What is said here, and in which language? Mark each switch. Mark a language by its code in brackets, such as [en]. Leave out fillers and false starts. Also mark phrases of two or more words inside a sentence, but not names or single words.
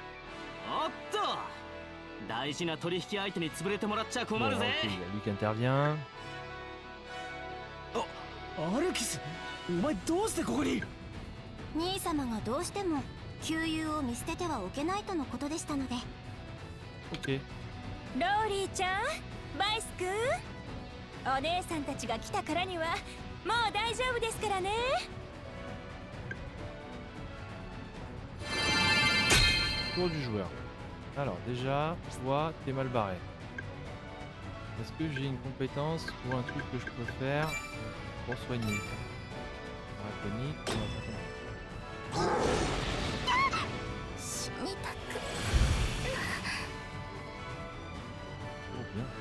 [ja] おっと、大事な取引相手に潰れてもらっちゃ困 [fr] Bon, [ja] る [fr] ok, [ja] ぜ。 [fr] il y a lui qui intervient. [ja] アルキス、お前どうしてここに？兄様がどうしても旧友を見捨ててはおけないとのことでしたので。 [fr] Ok. [ja] ローリーちゃん、バイス君、お姉さんたちが来たからにはもう大丈夫ですからね。 [fr] Tour du joueur. Alors déjà, toi, t'es mal barré. Est-ce que j'ai une compétence ou un truc que je peux faire pour soigner? Draconique, on va faire comme ça. [ja] 死にたく。 [fr] Oh, bien.